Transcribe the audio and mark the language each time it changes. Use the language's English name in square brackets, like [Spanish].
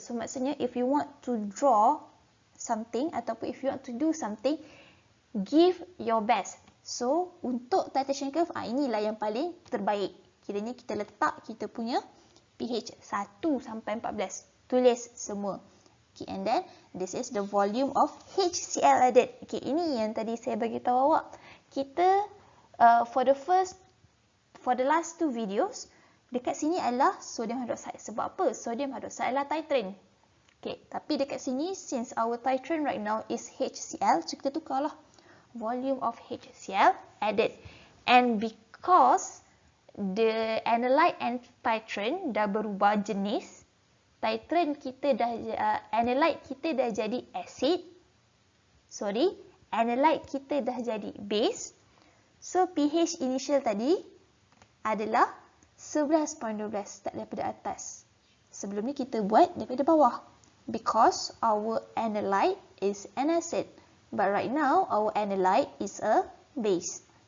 [English] So maksudnya if you want to draw something ataupun if you want to do something, give your best. [Malay] So untuk titration curve, inilah yang paling terbaik. Kiranya kita letak kita punya pH 1 sampai 14. Tulis semua. [English] Okay, and then this is the volume of HCl added. [Malay] Okay, ini yang tadi saya bagi tahu awak. Kita for the last 2 videos, dekat sini adalah sodium hydroxide. Sebab apa? Sodium hydroxide adalah titrant. Okay, tapi dekat sini, since our titrant right now is HCl, so kita tukarlah volume of HCl added. And because the analyte and titrant dah berubah jenis, titrant kita dah, analyte kita dah jadi acid. Analyte kita dah jadi base. So pH initial tadi adalah 11.12, start daripada atas. Sebelum ni kita buat daripada bawah. [English] Because our analyte is an acid. But right now, our analyte is a base.